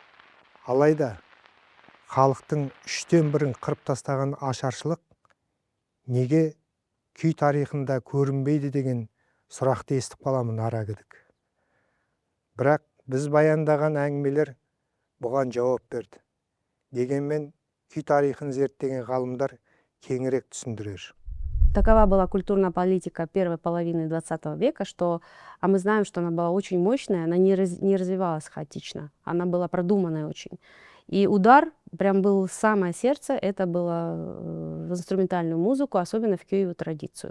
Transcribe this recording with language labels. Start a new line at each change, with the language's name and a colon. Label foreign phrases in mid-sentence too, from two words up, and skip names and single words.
Kazakh: Алайда халықтың 1/3 қырып тастаған ашаршылық неге күй тарихында көрінбейді деген сұрақты естіп қаламын ара кідік. Бірақ біз баяндаған әңгімелер бұған жауап берді. Дегенмен күй тарихын зерттеген ғалымдар кеңірек түсіндірер.
Russian: Такова была культурная политика первой половины 20 века, а мы знаем, что она была очень мощная, она не развивалась хаотично, она была продуманная очень. И удар прям был в самое сердце, это было в инструментальную музыку, особенно в кюевую традицию.